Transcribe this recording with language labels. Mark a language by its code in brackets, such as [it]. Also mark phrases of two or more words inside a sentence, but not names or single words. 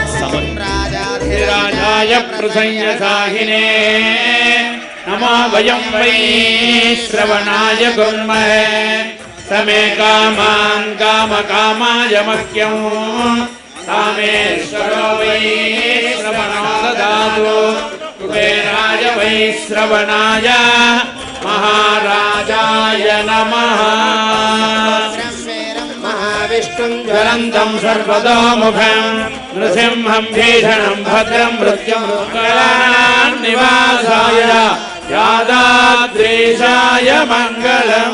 [sa] రాజాయ ప్రసంయసాహినే నమో వయం వై శ్రవణాయ గుర్మహే సమే కామాన్ కామకామాయ మహ్యం కామేశ్వరో వై శ్రవణో దదాతు కుబేరాయ వై श्रवणाय महाराजाय नमः। महाविष्णुं ज्वलन्तं सर्वतोमुखं नृसिंहं भीषणं भद्रं मृत्युमुक्तान्निवासाय यादाद्रीशाय मङ्गलम्।